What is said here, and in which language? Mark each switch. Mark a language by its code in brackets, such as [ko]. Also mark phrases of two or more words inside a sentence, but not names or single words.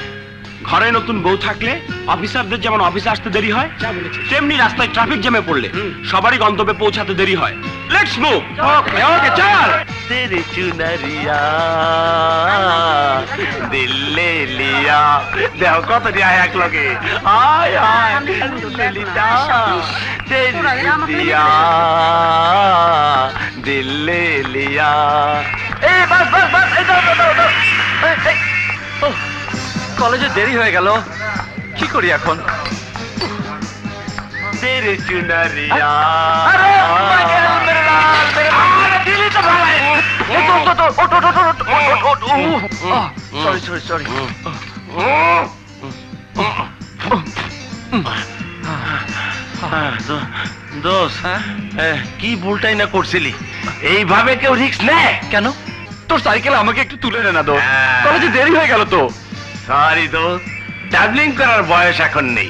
[bn] ঘরে নতুন বউ থাকলে অফিসারদের যেমন অফিসে আসতে দেরি হয়, তেমনি রাস্তায় ট্রাফিক জ্যামে পড়লে সবারই গন্তব্যে পৌঁছাতে দেরি হয়। [en] Let's move. [bn] ওকে ওকে, চল। [hi] तेरी चुनरिया दिल ले लिया। देखो कत दिया है एक लोगे। आय आय ललिता तेरी चुनरिया दिल ले लिया। ए बस बस बस [bn] কলেজে দেরি হয়ে গেল, কি করি এখন? [hi] तेरी चुनरिया अरे मेरे लाल मेरे दिल्ली तो भाई सॉरी सॉरी [bn] দোষ কি ভুলটাই না করছিলি? এইভাবে কেউ রিস্ক নেয় কেন? তোর সাইকেল আমাকে একটু তুলে নে না দোষ, কলেজে দেরি হয়ে গেল তো। সরি দোষ, ডাবলিং করার বয়স এখন নেই।